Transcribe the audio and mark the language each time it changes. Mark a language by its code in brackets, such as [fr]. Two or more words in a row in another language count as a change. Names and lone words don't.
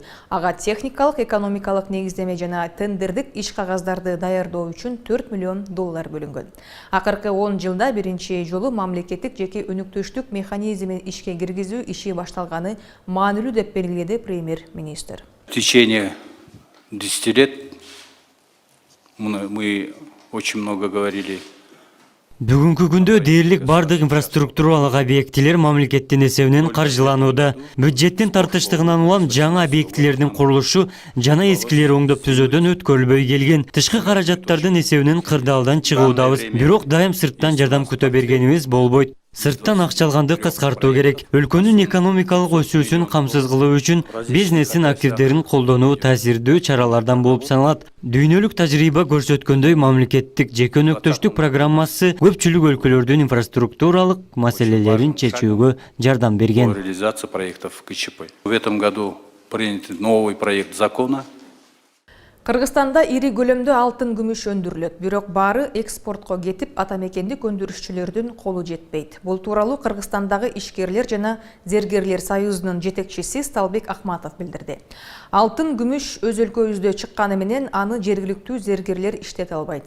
[ky] Ага техникалык, экономикалык негиздеме жана тендердик иш кагаздарды даярдоо үчүн $4 миллион бөлүнгөн. Акыркы 10 жылда биринчи жолу мамлекеттик жеке өнөктөштүк механизмин ишке киргизүү иши башталганы маанилүү деп белгиледи премьер-министр. [ru] В течение 10 лет мы очень много говорили. [ky] Бүгүнкү күндө дээрлик бардык инфраструктуралык объектилер мамлекеттин эсебинен каржыланууда. Бюджеттин тартыштыгынан улам жаңы объектилердин курулушу жана эскилери оңдоп түзөөдөн өткөрүлбөй келген. Тышкы каражаттардын эсебинен кырдаалдан чыгуудабыз. Бирок дайым сырттан жардам күтө бергенибиз болбойт. Сырттан акчалганды кыскартуу керек. Өлкөнүн экономикалык өсүүсүн камсыз кылуу үчүн бизнестин активдерин колдонуу таасирдүү чаралардан болуп саналат. Дүйнөлүк тажрыйба көрсөткөндөй мамлекеттик жеке өнөктөштүк программасы көпчүлүк өлкөлөрдүн инфраструктуралык маселелерин чечүүгө жардам берген. [ru] Реализация проектов КЧП. В этом году принят новый проект закона. [ky] Кыргызстанда ири көлөмдө алтын күмүш өндүрүлөт, бирок баары экспортко кетип, атамекендик өндүрүшчүлөрдүн колу жетпейт. Бул тууралуу Кыргызстандагы ишкерлер жана зергерлер союзунун жетекчиси Сталбек Акматов билдирди. Алтын күмүш өз өлкөбүздө чыкканы менен аны жергиликтүү зергерлер иштете албайт.